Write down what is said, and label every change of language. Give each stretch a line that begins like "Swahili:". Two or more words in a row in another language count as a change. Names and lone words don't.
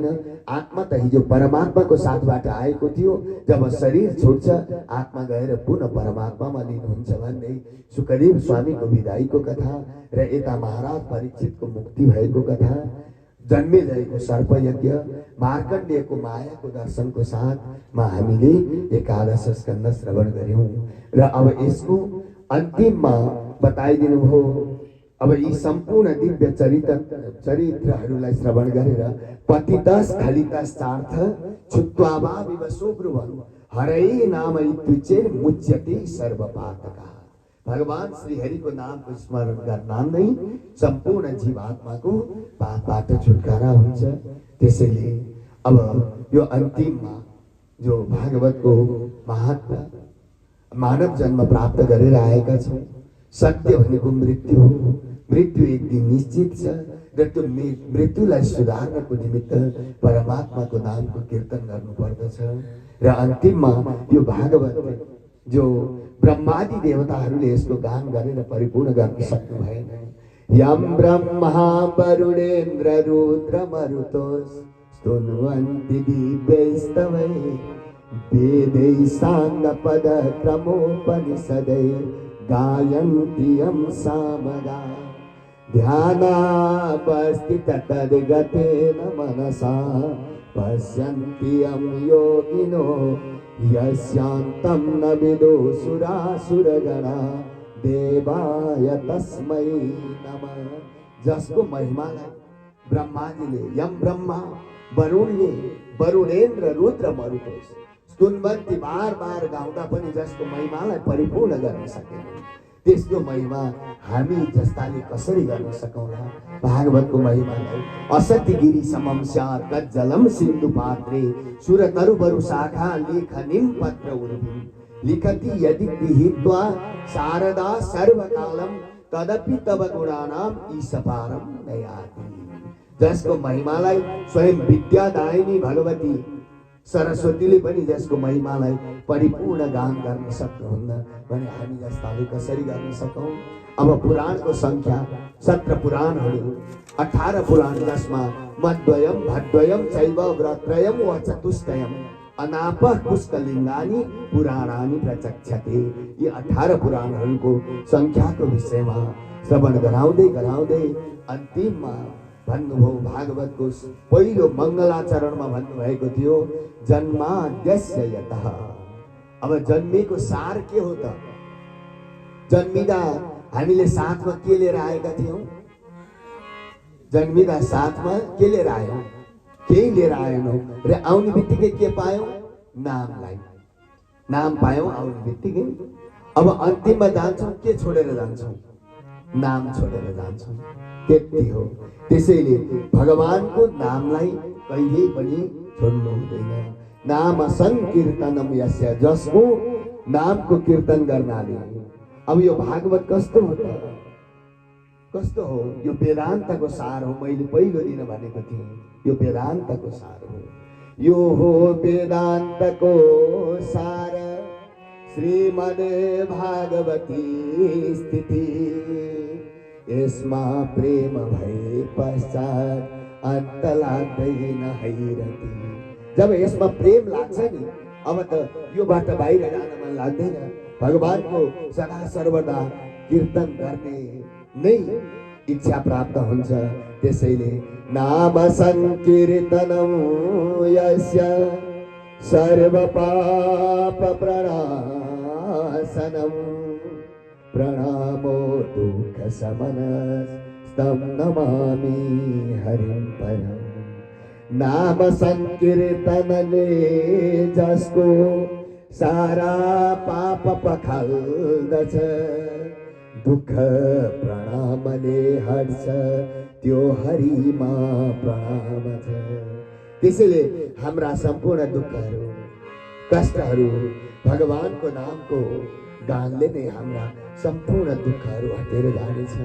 Nepali: आत्मा त हिजो परमात्माको साथबाट आएको थियो, जब शरीर छुट्छ आत्मा गएर पुनः परमात्मामा लिनुहुन्छ भन्दै सुखदेव स्वामीको विदाईको कथा र यता महाराज परीक्षितको मुक्ति भएको कथा, जन्मेजयको सर्पयज्ञ, मार्कण्डेयको मायाको दर्शनको साथमा हामीले एकादश स्कन्ध श्रवण गर्यौं र अब यसको अन्तिममा बताइदिनु हो। अब यी सम्पूर्ण दिव्य चरित्रहरूलाई श्रवण गरेर
Sanskrit: पतितस खलितस चार्थ छुत्वा विवशो ब्रुवन् हरै नाम इत्युच्चेन मुच्यते सर्वपातकः।
Nepali: भगवान श्रीहरिको नामको स्मरण गर्दा नै सम्पूर्ण जीवात्माको पापबाट छुटकारा हुन्छ। त्यसैले अब यो अन्तिममा जो भागवतको महात्मा मानव जन्म प्राप्त गरेर आएका छौं, सत्य भनेको मृत्यु हो। मृत्यु एक दिन निश्चित छ र त्यो मृत्युलाई सुधार्नको निमित्त परमात्माको नामको कीर्तन गर्नु पर्दछ। र अन्तिममा यो भागवत जो ब्रह्मादि देवताहरूले यसको गान गरेर परिपूर्ण गर्न सक्नु भएन।
Sanskrit: यम ब्रह्मा वरुणेन्द्र रुद्र मरुतोस स्तुन्वन्ति दिव्यैस्तवै वेदै साङ्गपद क्रमोपनिषदै गायन्ति यं सामगा ध्यानावस्थित तद्गतेन मनसा पश्यन्ति यं योगिनो यस्यान्तं न विदुसुरासुरगणा देवाय तस्मै नमः।
Nepali: जसको महिमालाई ब्रह्माजीले, यम ब्रह्मा वरुणले,
Sanskrit: वरुणेन्द्र रुद्र मरुतोस स्तुन्वन्ति
Nepali: बार गाउँदा पनि जसको महिमालाई परिपूर्ण गर्न सकेन, त्यसको महिमा हामी जस्ताले कसरी गर्न सकौँला। भागवतको महिमालाई
Sanskrit: असत्यगिरी समम स्यात् कज्जलम सिन्धु पात्रे सुरतरुबरु शाखा लेखनिम पत्र उर्वी लिखति यदि गृहीत्वा शारदा सर्वकालम तदपि तव गुणानाम ईशपारम नयाति।
Nepali: जसको महिमालाई स्वयं विद्यादायिनी भगवती सरस्वतीले पनि जसको महिमालाई परिपूर्ण गान गर्न सक्नुहुन्न भने हामी जस्ताले कसरी गर्न सकौं। अब पुराणको संख्या 17 पुराणहरू, 18 पुराण जसमा
Sanskrit: मद्वयम भद्वयम चैव व्रत्रयम व चतुष्टयम अनापः पुष्कलिङ्गानि पुराणानि प्रचक्षते।
Nepali: यी 18 पुराणहरूको संख्याको विषयमा श्रवण गराउँदै अन्तिममा भन्नुभयो। भागवतको पहिलो मङ्गलाचरणमा भन्नुभएको थियो
Sanskrit: जन्माद्यस्य यतः।
Nepali: अब जन्मेको सार के हो त? जन्मिदा हामीले साथमा के लिएर आएका थियौं? जन्मिँदा साथमा के लिएर आयौँ? केही लिएर आएनौँ र आउने बित्तिकै के पायौँ? नामलाई। नाम पायौँ आउने बित्तिकै। अब अन्तिममा जान्छौँ, के छोडेर जान्छौँ? नाम छोडेर जान्छौँ। त्यति हो। त्यसैले भगवानको नामलाई कहिल्यै पनि छोड्नु हुँदैन।
Sanskrit: नाम संकीर्तनम यस्य,
Nepali: जसको नामको कीर्तन गर्नाले। अब यो भागवत कस्तो हो त? कस्तो हो? यो वेदान्तको सार हो। मैले पहिलो दिन भनेको थिएँ, यो वेदान्तको सार हो। यो हो वेदान्तको सार, श्रीमद् भागवती स्थिति। यसमा प्रेम भए पश्चात अन्त लाग्दैन हैरती। जब यसमा प्रेम लाग्छ नि, अब त योबाट बाहिर जान मन लाग्दैन। भगवानको सदा सर्वदा कीर्तन गर्ने नै इच्छा प्राप्त हुन्छ।
Sanskrit: त्यसैले नाम संकीर्तनम यस्य सर्व पाप प्रणाशनम, प्रणामो दुःख शमनस्तं नमामि हरिं परम्।
Nepali: नाम संकीर्तनले जसको सारा पाप पखाल्दछ, दुःख प्रणामले हट्छ त्यो हरिमा प्रणाम छ। त्यसैले हाम्रा सम्पूर्ण दुःखहरू, कष्टहरू भगवानको नामको गानले नै हाम्रा सम्पूर्ण दुःखहरू हटेर जानेछन्।